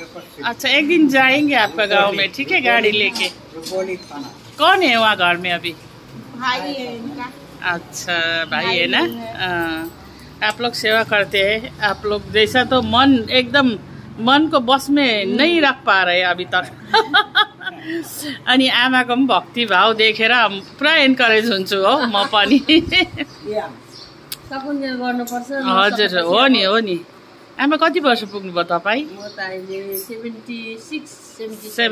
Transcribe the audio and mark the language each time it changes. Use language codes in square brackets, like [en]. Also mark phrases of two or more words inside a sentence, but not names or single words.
[hi] अच्छा एक दिन जाएंगे आपका गांव में, ठीक है? गाड़ी लेके। कौन है वहाँ घर में अभी? भाई है इनका। अच्छा भाई है ना? आप लोग सेवा करते हैं। आप लोग जैसा तो मन एकदम मन को बस में नहीं रख पा रहे अभी तक। [ne] अनि आमाको पनि भक्ति भाव देखेर पुरा एन्करेज हुन्छु हो म पनि। सकुन्जेल गर्नुपर्छ। हजुर हो नि हो नि। आमा कति वर्ष पुग्नुभयो तपाईँ? म त अहिले 76